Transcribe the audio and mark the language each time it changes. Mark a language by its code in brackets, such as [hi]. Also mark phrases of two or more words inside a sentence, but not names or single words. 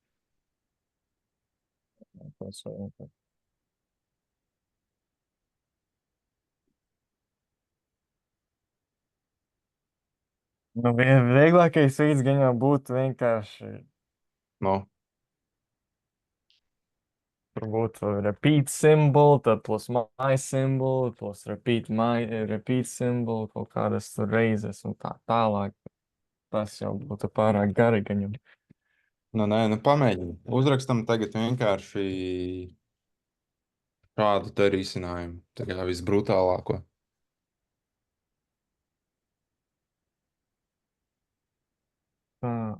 [lv] Tas vajag. Nu, vieglākais veids gan jau būtu vienkārši No. tur būtu [en] repeat symbol, tad plus my symbol, plus repeat symbol, [lv] kaut kādas tur reizes un tā tālāk. Tas jau būtu pārāk gari gan jau. Nu, nē, nu pamēģini. Uzrakstam tagad vienkārši šādu te risinājumu. Tā kā visbrutālāko. Tā.